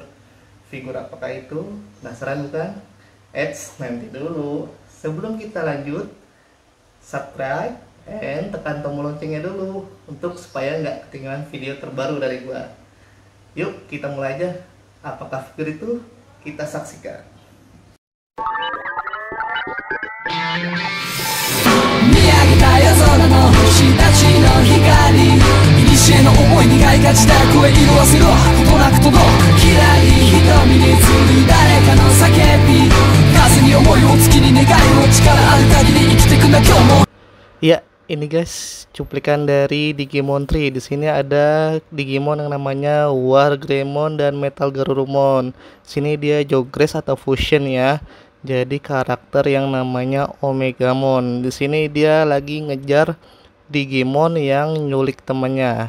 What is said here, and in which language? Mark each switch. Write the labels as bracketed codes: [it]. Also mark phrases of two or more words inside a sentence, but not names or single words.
[id] Figur apakah itu? Penasaran bukan? Eits, nanti dulu. Sebelum kita lanjut, subscribe dan tekan tombol loncengnya dulu untuk supaya nggak ketinggalan video terbaru dari gua. Yuk kita mulai aja. Apakah figur itu? Kita saksikan. [ja] 見上げた夜空の星たちの光古の思いにがいがちだ声色あせろことなく届くきらり瞳に映る誰かの叫び風に思いを月に願いを力ある限り生きてくんだ今日も [id] Ya, ini guys, cuplikan dari Digimon Tree. Di sini ada Digimon yang namanya Wargreymon dan Metal Garurumon. Sini dia Jogress atau fusion ya. Jadi karakter yang namanya Omegamon. Di sini dia lagi ngejar Digimon yang nyulik temannya.